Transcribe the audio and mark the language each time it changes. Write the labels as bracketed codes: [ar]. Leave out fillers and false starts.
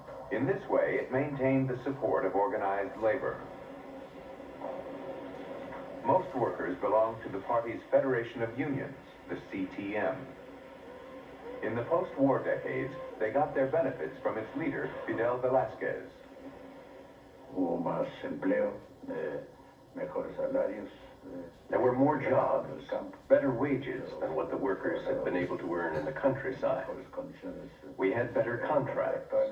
[en] In this way, it maintained the support of organized labor. Most workers belonged to the party's Federation of Unions, the CTM. In the post-war decades, they got their benefits from its leader, Fidel Velázquez. [es] Hubo más empleo, mejores salarios. [en] There were more jobs, better wages than what the workers had been able to earn in the countryside. We had better contracts.